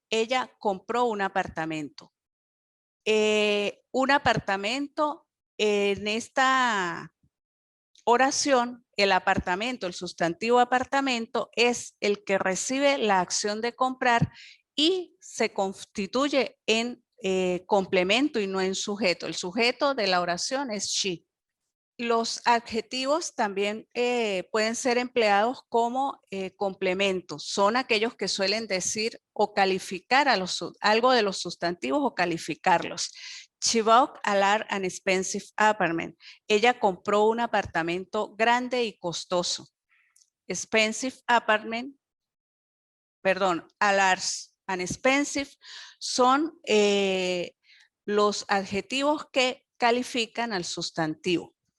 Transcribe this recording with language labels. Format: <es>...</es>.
<es>Ella compró un apartamento. Un apartamento, en esta oración, el apartamento, el sustantivo apartamento, es el que recibe la acción de comprar y se constituye en complemento y no en sujeto. El sujeto de la oración es she. Los adjetivos también pueden ser empleados como complementos. Son aquellos que suelen decir o calificar algo de los sustantivos o calificarlos.</es> <en>She bought a large and expensive apartment.</en> <es>Ella compró un apartamento grande y costoso.</es> <en>Expensive apartment,</en> <es>perdón,</es> <en>a large and expensive</en> <es>son los adjetivos que califican al sustantivo.</es>